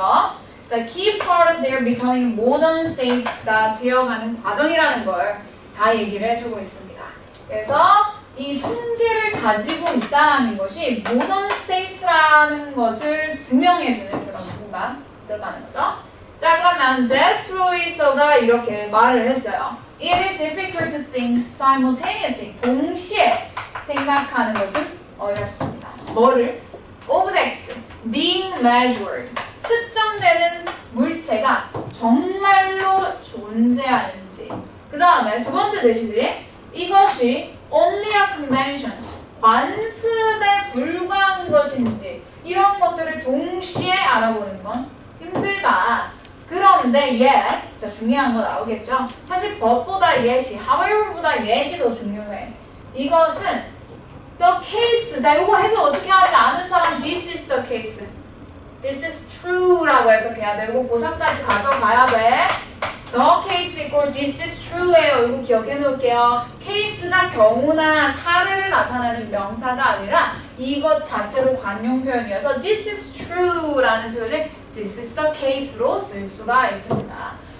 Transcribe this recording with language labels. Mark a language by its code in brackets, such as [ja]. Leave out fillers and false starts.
[ko] 자, [en] key part of their becoming modern states [ko] 가 되어가는 과정이라는 걸 다 얘기를 해주고 있습니다. 그래서 이 통계를 가지고 있다는 것이 modern states라는 것을 증명해주는 그런 부분가 되었다는 거죠. 자, 그러면 데스로이서가 이렇게 말을 했어요. [en] It is difficult to think simultaneously. [ko] 동시에 생각하는 것은 어렵습니다. 뭐를? [en] Objects being measured. [ko] 측정되는 물체가 정말로 존재하는지. 그 다음에 두 번째 대시지. 이것이 [en] only a convention. [ko] 관습에 불과한 것인지. 이런 것들을 동시에 알아보는 건 힘들다. 그런데 자, 중요한 거 나오겠죠? 사실 법보다 however보다 yet이 더 중요해. 이것은 [en] the case. [ko] 자, 이거 해서 어떻게 하지 않은 사람 [en] this is the case. This is true [ko] 라고 해석해야 돼. 이거 고3까지 가져가야 돼. [en] The case equal this is true예요. [ko] 이거 기억해 놓을게요. case가 경우나 사례를 나타내는 명사가 아니라 이것 자체로 관용 표현이어서 [en] this is true [ko] 라는 표현을 [en] this is the case [ko] 로 쓸 수가 있습니다.